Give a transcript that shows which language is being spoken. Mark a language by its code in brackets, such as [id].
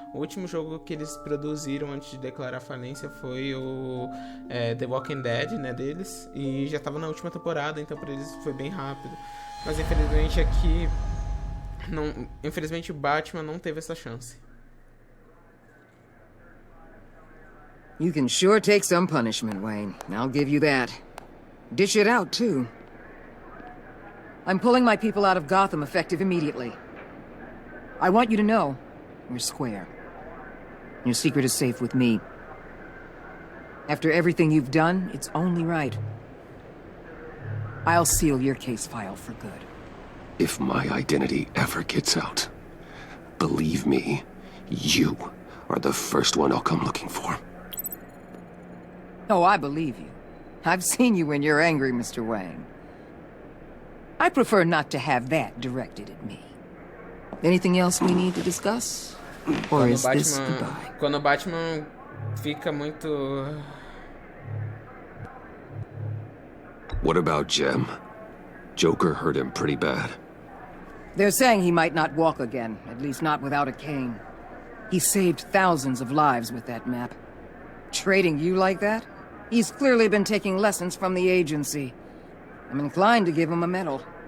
[pt] O último jogo que eles produziram antes de declarar falência foi o The Walking Dead, né, deles, e já tava na última temporada, então pra eles foi bem rápido. Mas infelizmente aqui, infelizmente o Batman não teve essa chance. [en] You can sure take some punishment, Wayne. I'll give you that. Dish it out, too. I'm pulling my people out of Gotham effective immediately. I want you to know, we're square. Your secret is safe with me. After everything you've done, it's only right. I'll seal your case file for good. If my identity ever gets out, believe me, you are the first one I'll come looking for. Oh, I believe you. I've seen you when you're angry, Mr. Wayne. I prefer not to have that directed at me. Anything else we need to discuss? Or is this goodbye? [pt] Quando o Batman fica muito... [en] What about Jem? Joker hurt him pretty bad. They're saying he might not walk again, at least not without a cane. He saved thousands of lives with that map. Trading you like that? He's clearly been taking lessons from the agency. I'm inclined to give him a medal.